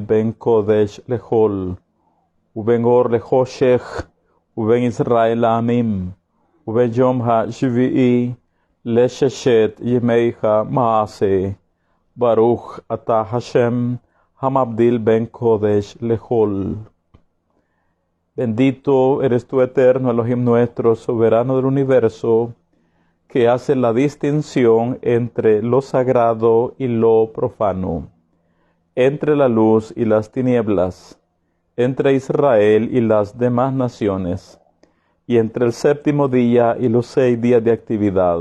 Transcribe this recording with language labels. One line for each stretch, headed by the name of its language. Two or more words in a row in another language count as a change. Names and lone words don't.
Hebrew: בין קודש לחול ובין אור לחושך ובין ישראל עמים ובין יום השביעי לששת ימיך מעשה ברוך אתה השם המבדיל בין קודש לחול.
Spanish: Bendito eres tú, eterno Elohim nuestro, soberano del universo, que hace la distinción entre lo sagrado y lo profano, entre la luz y las tinieblas, entre Israel y las demás naciones, y entre el séptimo día y los 6 días de actividad.